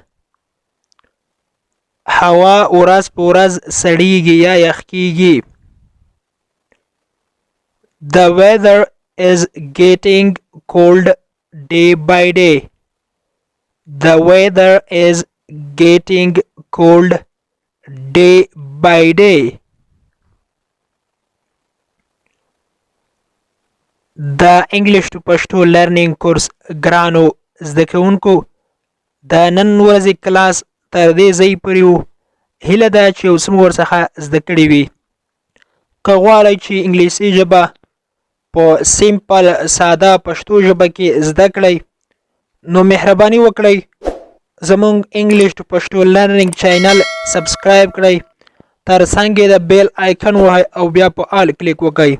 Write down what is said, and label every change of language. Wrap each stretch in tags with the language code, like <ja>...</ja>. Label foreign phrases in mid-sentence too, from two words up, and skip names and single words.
<ps>هوا ورځ په ورځ سړیږي یا یخ کیږي.</ps> <en>The weather is getting cold day by day. The weather is getting cold day by day.</en> <ps>د انګلیش ټو پښتو لرنینګ کورس ګرانو زده کوونکو د نن ورځې کلاس تر دې ځای پورې و. هیله ده چې یو څه مو ورڅخه زده کړي وي. که غواړئ چې انګلیسي ژبه په سیمپل ساده پښتو ژبه کې زده کړئ نو مهرباني وکړئ زموږ انګلیش ټو پښتو لرنینګ چینل سبسکرایب کړئ، تر څنګ یې د</ps> <en>bell icon</en> <ps>ووهئ او بیا په آل کلیک وکړئ.</ps>